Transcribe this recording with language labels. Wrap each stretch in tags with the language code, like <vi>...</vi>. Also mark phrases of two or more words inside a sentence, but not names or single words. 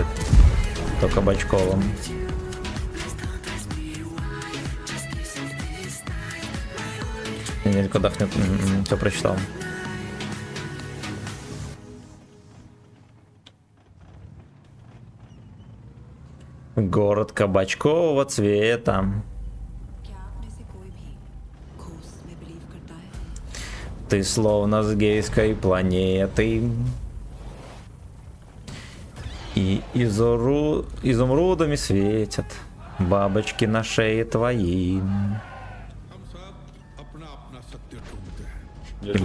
<ru>То кабачковым. Недельку отдохнет. Все прочитал. Город кабачкового цвета.</ru> <hi>क्या आप में से कोई भी घूस में बिलीव करता है?</hi> <ru>Ты словно с гейской планеты. И изумрудами светят бабочки на шее твои. Я</ru>